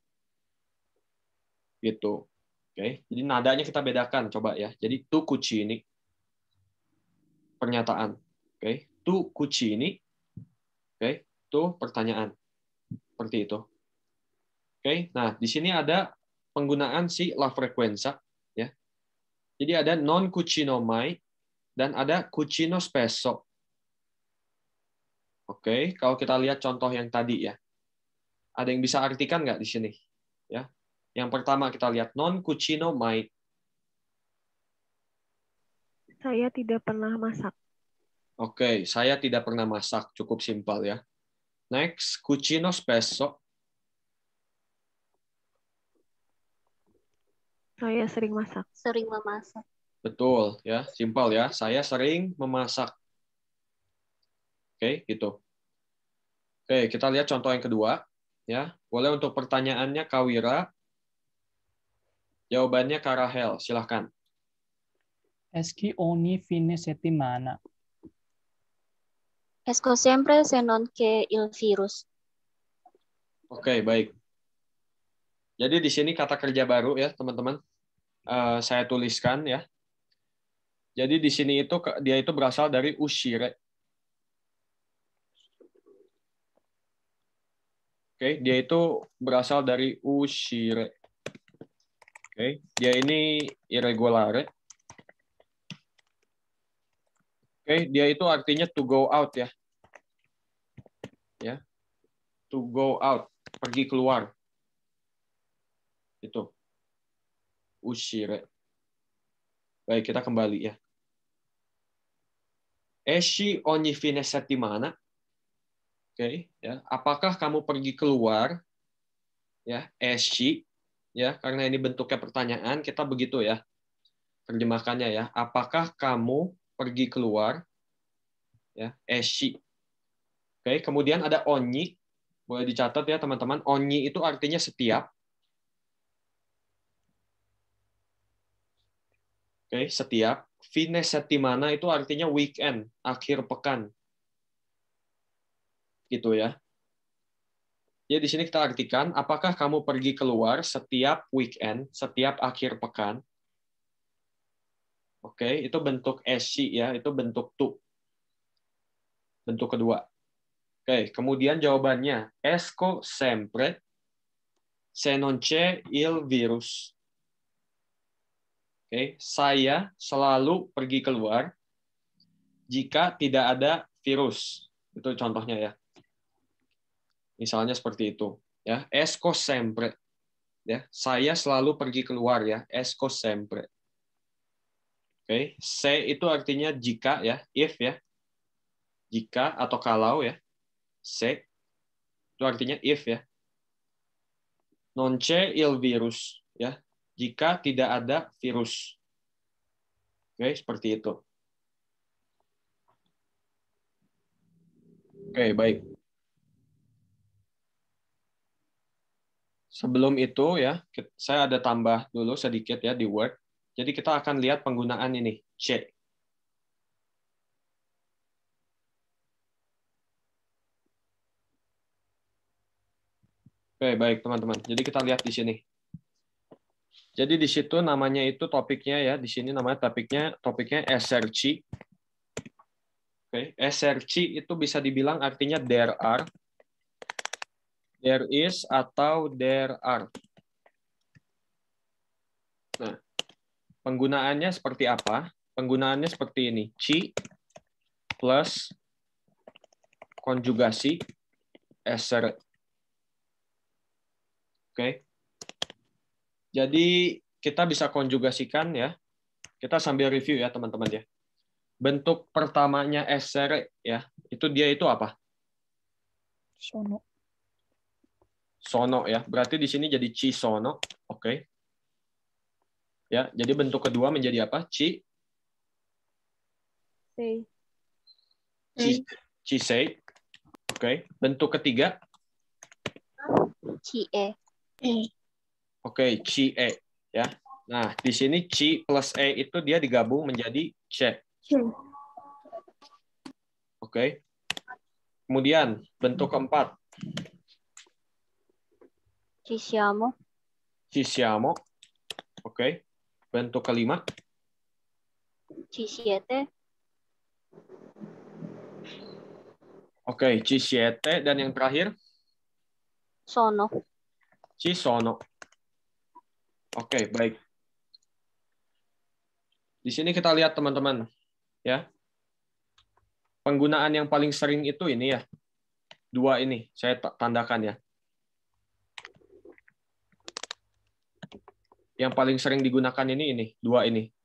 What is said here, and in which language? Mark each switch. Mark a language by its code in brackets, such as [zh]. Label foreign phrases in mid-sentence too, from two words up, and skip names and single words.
[id] Gitu. Oke, jadi nadanya kita bedakan coba ya. Jadi [it] tu cucini [id] pernyataan. Oke, [it] tu cucini. [id] Oke, itu pertanyaan. Seperti itu. Oke, nah di sini ada penggunaan [it] si la frequenza [id] ya. Jadi ada [it] non cucino mai [id] dan ada [it] cucino spesso. [id] Oke, kalau kita lihat contoh yang tadi ya. Ada yang bisa artikan nggak di sini? Ya. Yang pertama kita lihat [it] non cucino mai. [id] Saya tidak pernah masak. Oke, saya tidak pernah masak. Cukup simpel ya. Next, [it] cucino spesso. [id] Saya sering masak. Sering memasak. Betul ya, simpel ya. Saya sering memasak. Oke, gitu. Oke, kita lihat contoh yang kedua. Ya, boleh untuk pertanyaannya Kak Wira. Jawabannya Kak Rahel, silahkan. [it] Eschi ogni fine settimana. Esco sempre se non che il virus. [id] Oke, baik. Jadi di sini kata kerja baru ya, teman-teman. Saya tuliskan ya. Jadi di sini itu dia itu berasal dari uscire. Oke, dia itu berasal dari uscire. Oke, dia ini irregolare. Oke, dia itu artinya [en] to go out [id] ya. [en] Ya. To go out, [id] pergi keluar. Itu. Uscire. Baik, kita kembali ya. [it] Esci ogni fine settimana. [id] Oke, ya. Apakah kamu pergi keluar? Ya, esci ya, karena ini bentuknya pertanyaan, kita begitu ya. Terjemahkannya ya. Apakah kamu pergi keluar? Ya, esci. Oke, kemudian ada ogni. Boleh dicatat ya, teman-teman. Ogni itu artinya setiap. Oke, setiap. [it] Fine settimana [id] itu artinya weekend, akhir pekan. Gitu ya. Jadi di sini kita artikan, apakah kamu pergi keluar setiap weekend, setiap akhir pekan? Oke, itu bentuk esci ya, itu bentuk tu. Bentuk kedua. Oke, kemudian jawabannya [it] esco sempre se non c'è il virus. [id] Oke, saya selalu pergi keluar jika tidak ada virus. Itu contohnya ya. Misalnya seperti itu, ya. [it] Esco sempre. [id] Ya, saya selalu pergi keluar ya, [it] esco sempre. [id] Oke, se itu artinya jika ya, if ya. Jika atau kalau ya. Se itu artinya if ya. [it] Non c'è il virus ya. [id] Jika tidak ada virus. Oke, seperti itu. Oke, baik. Sebelum itu ya, saya ada tambah dulu sedikit ya di Word. Jadi kita akan lihat penggunaan ini, C. Oke, baik teman-teman. Jadi kita lihat di sini. Jadi di situ namanya itu topiknya ya, di sini namanya topiknya eserci. Oke, eserci itu bisa dibilang artinya [en] there are, there is [id] atau [en] there are. [id] Nah, penggunaannya seperti apa? Penggunaannya seperti ini. Ci plus konjugasi essere. Oke. Jadi kita bisa konjugasikan ya. Kita sambil review ya teman-teman ya. Bentuk pertamanya essere ya, itu dia itu apa? [it] Sono. [id] Sono ya. Berarti di sini jadi [it] ci sono. [id] Oke. Ya, jadi bentuk kedua menjadi apa? [it] Ci Sei. ci sei. [id] Oke. Bentuk ketiga [it] Cie. [id] oke, [it] ci e ya. [id] Nah, di sini ci plus e itu dia digabung menjadi c. Oke. Kemudian bentuk keempat [it] Ci siamo. ci siamo. [id] Oke. Bentuk kelima [it] Ci siete. oke, ci siete, [id] dan yang terakhir [it] Sono. ci sono. [id] Oke, baik. Di sini kita lihat teman-teman ya. Penggunaan yang paling sering itu ini ya. Dua ini saya tandakan ya. Yang paling sering digunakan ini dua ini.